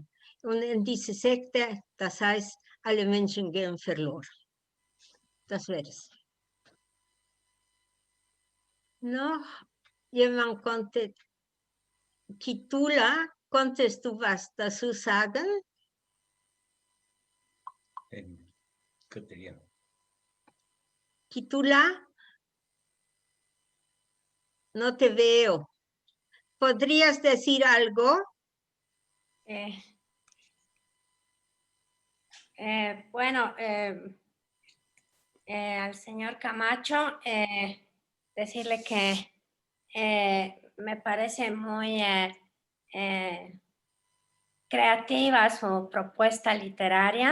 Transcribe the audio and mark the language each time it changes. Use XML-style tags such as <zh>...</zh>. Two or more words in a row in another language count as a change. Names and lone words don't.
<de>Und in diese Sekte, das heißt, alle Menschen gehen verloren. Das wäre es. Noch jemand konnte, Kitula, konntest du was dazu sagen?</de> <es>En castellano. Kitula, no te veo. ¿Podrías decir algo? Bueno, al señor Camacho decirle que me parece muy creativa su propuesta literaria.</es>